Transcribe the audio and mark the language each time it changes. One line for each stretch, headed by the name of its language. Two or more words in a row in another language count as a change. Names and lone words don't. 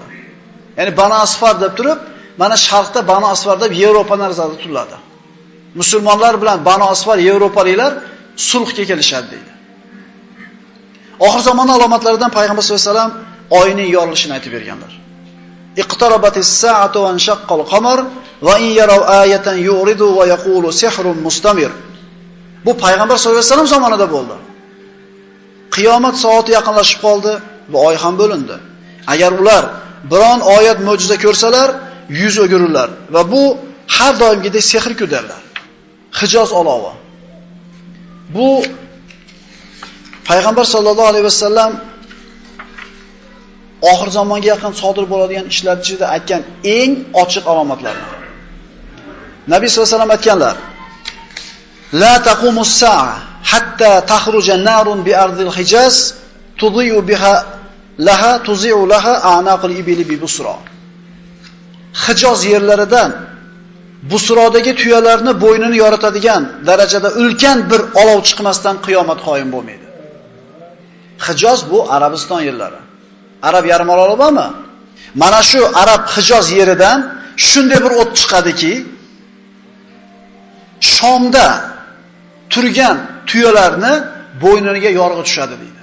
Uzbek: Ya'ni Banu Asfar deb turib, mana sharqda Banu Asfar deb Yevropa nazarda tutiladi. Musulmonlar bilan Banu Asfar Yevropaliklar sulhga kelishadi deydi. Oxir zamon alomatlaridan payg'ambar
Arabic: صلى الله عليه وسلم
Uzbek: oyning yorilishini aytib berganlar.
Arabic: اقتربت الساعة وانشق القمر وإن يروا آية يعرضوا ويقولوا سحر مستمر.
Uzbek: Bu payg'ambar
Arabic: صلى الله عليه وسلم
Uzbek: zamonida bo'ldi. Qiyomat soati yaqinlashib qoldi va oy ham bo'lindi. Agar ular biron oyat mo'jiza ko'rsalar, yuz o'girurlar va bu har doimgidek sehr ko'darlar. Hijoz olovi. Bu payg'ambar
Arabic: صلى الله عليه وسلم
Uzbek: oxir zamonga yaqin sodir bo'ladigan ishlar ichida aytgan eng ochiq alomatlar.
Arabic: النبي صلى الله عليه وسلم aytganlar: "لا تقوم الساعة حتى تخرج نار بأرض الحجاز تضيء بها لها تضيء لها أعناق الإبل ببصرى."
Uzbek: Hijoz yerlaridan Busrodagi tuyalarni bo'ynini yoritadigan darajada ulkan bir olov chiqmasdan qiyomat qoyim bo'lmaydi. Hijoz bu Arabiston yerlari. Arab yarim oroli bormi? Mana shu Arab Hijoz yeridan shunday bir o't chiqadiki, Shomda turgan tuyalarni bo'yniga yorg'i tushadi deydi.